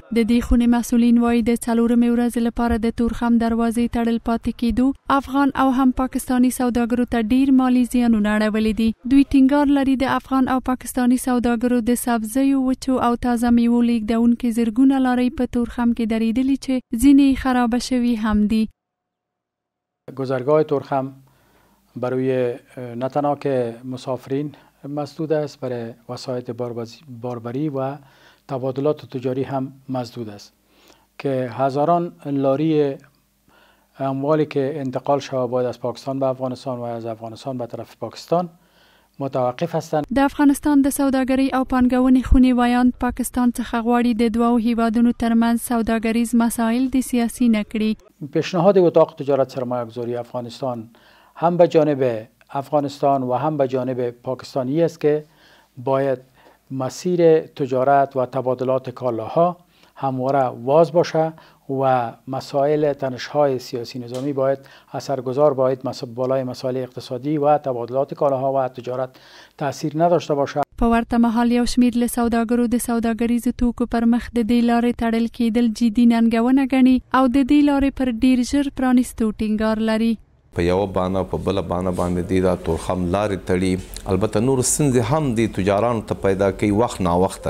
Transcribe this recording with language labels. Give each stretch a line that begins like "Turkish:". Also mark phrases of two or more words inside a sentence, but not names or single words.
Pashto: د دې خونې مسؤلین وایي د 4 ورځې لپاره د تورخم دروازې تړل پاتې کېدو افغان او هم پاکستانی سوداګرو ته ډیر مالی زیانونه اړولي دي. دوی ټینګار لري د افغان او پاکستانی سوداګرو د سبزیو، وچو او تازه میوو لیږدونکي زرګونه لارې په تورخم کې درېدلي چې ځینې خراب شوي هم دي.
Persian: گذرگاه تورخم برای نه تنها که مسافرین مسدود است، برای وسایط باربری و تبادلات تجاری هم مسدود است که هزاران لاری اموالی که انتقال شود باید از پاکستان به افغانستان و از افغانستان به طرف پاکستان متوقف هستند.
Pashto: د افغانستان د سوداګرۍ او پانګونې خونې وایاند پاکستان څخه غواړي د دوو هیوادونو ترمنځ سوداګریز مسایل د سیاسي نه کړي.
Persian: پیشنهاد اتاق تجارت سرمایه‌گذاری افغانستان هم به جانب افغانستان و هم به جانب پاکستانی است که باید مسیر تجارت و تبادلات کالاها همواره واز باشه و مسائل تنش‌های سیاسی نظامی باید اثرگذار باید بالای مسائل اقتصادی و تبادلات کالاها و تجارت تاثیر نداشته باشه.
Pashto: په ورته مهال یو شمیر له سوداګرو د سوداګریزو توکو پر مخ د دې لارې تړل کېدل جدي ننګونه ګڼي او د دې لارې پر ډیر ژر پرانیستو ټینګار لري. په یو بانه په بل بانه باندې د تورخم لارې تړي، البته نور ستونزې هم د تجارانو ته پیدا کوي وخت نا وخته.